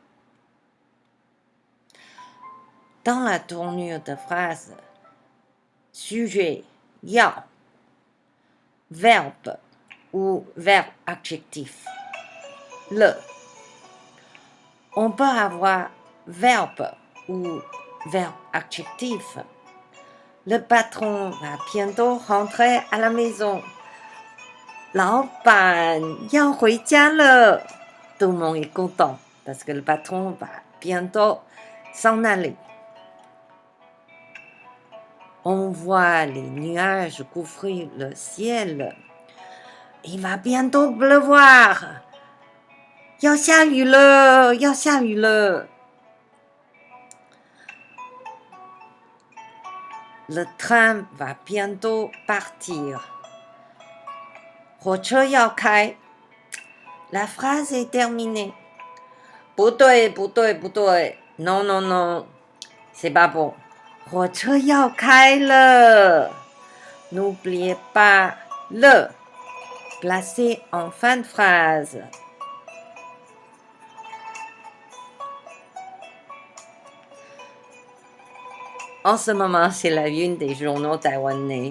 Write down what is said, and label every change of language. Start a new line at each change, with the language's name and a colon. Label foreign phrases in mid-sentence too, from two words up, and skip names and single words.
French: Dans la tournure de phrase, sujet, yao, verbe ou verbe adjectif, le. On peut avoir verbe ou verbe adjectif. Le patron va bientôt rentrer à la maison.
Chinese: 老板要回家了。
French: Tout le monde est content parce que le patron va bientôt s'en aller. On voit les nuages couvrir le ciel. Il va bientôt pleuvoir.
Chinese: 要下雨了，要下雨了。
French: Le train va bientôt partir.
Chinese: 火车要开。
French: La phrase est terminée.
Chinese: 不对，不对，不对。
French: Non, non, non. C'est pas bon.
Chinese: 火车要开了。
French: N'oubliez pas le. Placé en fin de phrase. En ce moment, c'est la une des journaux taïwanais.